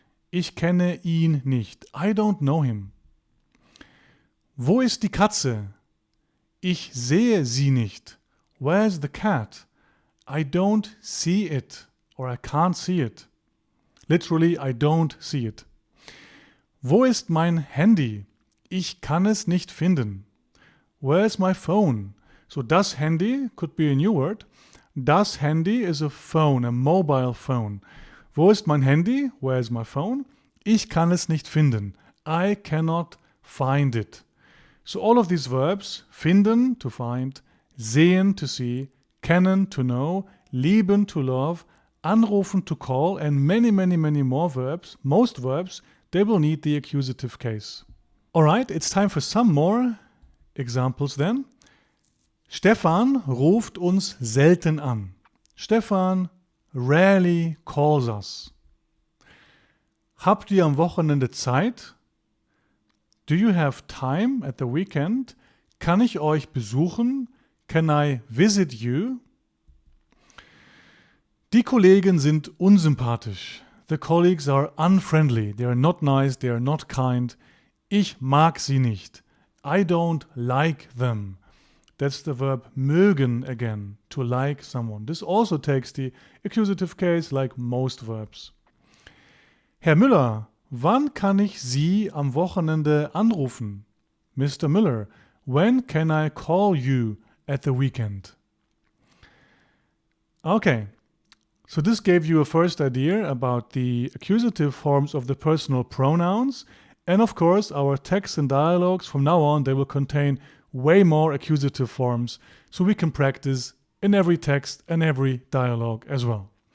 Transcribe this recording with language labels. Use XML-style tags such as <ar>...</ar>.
<de>Ich kenne ihn nicht.</de> <en>I don't know him.</en> <de>Wo ist die Katze? Ich sehe sie nicht.</de> <en>Where's the cat? I don't see it or I can't see it. Literally, I don't see it.</en> <de>Wo ist mein Handy? Ich kann es nicht finden.</de> <en>Where's my phone? So das Handy could be a new word. Das Handy is a phone, a mobile phone.</en> <de>Wo ist mein Handy?</de> <en>Where is my phone?</en> <de>Ich kann es nicht finden.</de> <en>I cannot find it. So all of these verbs, finden, to find, sehen, to see, kennen, to know, lieben, to love, anrufen, to call, and many, many, many more verbs, most verbs, they will need the accusative case. Alright, it's time for some more examples then.</en> <de>Stefan ruft uns selten an.</de> <en>Stefan rarely calls us.</en> <de>Habt ihr am Wochenende Zeit?</de> <en>Do you have time at the weekend?</en> <de>Kann ich euch besuchen?</de> <en>Can I visit you?</en> <de>Die Kollegen sind unsympathisch.</de> <en>The colleagues are unfriendly. They are not nice. They are not kind.</en> <de>Ich mag sie nicht.</de> <en>I don't like them. That's the verb mögen again, to like someone. This also takes the accusative case like most verbs.</en> <de>Herr Müller, wann kann ich Sie am Wochenende anrufen?</de> <en>Mr. Müller, when can I call you at the weekend? Okay, so this gave you a first idea about the accusative forms of the personal pronouns. And of course, our texts and dialogues from now on, they will contain way more accusative forms, so we can practice in every text and every dialogue as well.</en>